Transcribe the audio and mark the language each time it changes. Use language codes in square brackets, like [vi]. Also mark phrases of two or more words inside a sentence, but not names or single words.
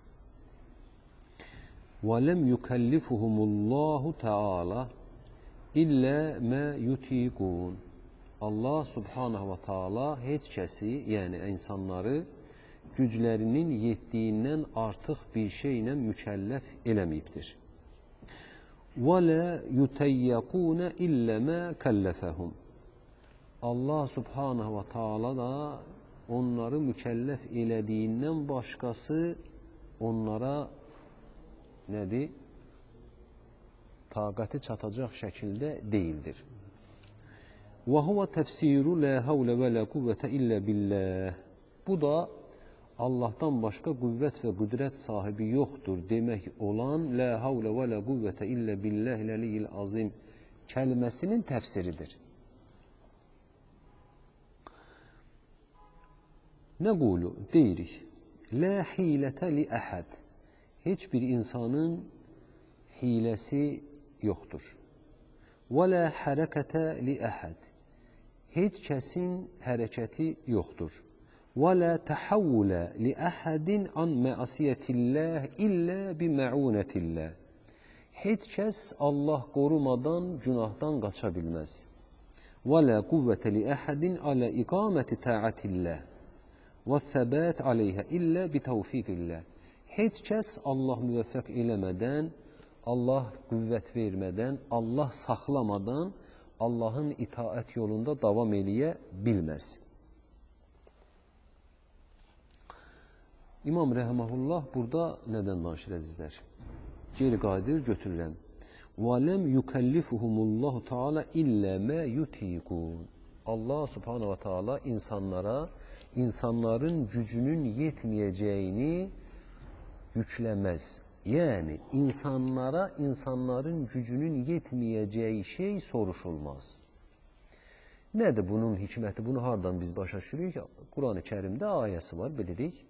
[ar] وَلَمْ يُكَلِّفْهُمُ اللَّهُ تَعَالَى إِلَّا مَا يُطِيقُونَ. الله سبحانه وتعالى [az] heç kəsi, yəni insanları güclərinin yetdiyindən artıq bir şeylə mükəlləf eləməyibdir. [ar] وَلَا يُتَيَّقُونَ إِلَّا مَا كَلَّفَهُمْ. الله سبحانه وتعالى [az] da onları mükəlləf elədiyindən başqası onlara nədir? Taqəti çatacaq şəkildə deyildir. [ar] وَهُوَ تَفْسِيرُ لَا هَوْلَ وَلَا قُوَّةَ إِلَّا بِاللَّهِ. [az] Bu da Allah'tan başqa qüvvət və qüdrət sahibi yoxdur demək olan [ar] لا حول و لا قوة إلا بالله العلي العظيم [az] kəlməsinin təfsiridir. [ar] Nəqulu deyirik, لا حيلة لأحد. [az] Heç bir insanın hiləsi yoxdur. [ar] ولا حركة لأحد. [az] Heç kəsin hərəkəti yoxdur. [ar] وَلَا تَحَوُّلَ لِأَحَدٍ عَنْ مَعَصِيَةِ اللّٰهِ إِلَّا بِمَعُونَةِ اللّٰهِ. [az] Heç kəs Allah qorumadan günahdan qaça bilməz. [ar] وَلَا قُوَّةَ لِأَحَدٍ عَلَى إِقَامَةِ تَاعَةِ اللّٰهِ وَالثَّبَاتِ عَلَيْهَا إِلَّا بِتَوْفِيقِ اللّٰهِ. [az] Heç kəs Allah müvəffəq eləmədən, Allah qüvvət vermədən, Allah saxlamadan Allahın itaət yolunda davam eləyə bilməz. İmam Rəhməhullah burada nədən danışır əzizlər? Geri qayıdır, götürürəm. [ar] وَلَمْ يُكَلِّفُهُمُ اللّٰهُ تَعَالَى إِلَّا مَا يُتِيقُونَ. الله سبحانه وتعالى [az] insanlara, insanların gücünün yetməyəcəyini yükləməz. Yəni, insanlara, insanların gücünün yetməyəcəyi şey soruşulmaz. Nədir bunun hikməti? Bunu hardan biz başa düşürük? Quran-ı Kərimdə ayəsi var, bilirik.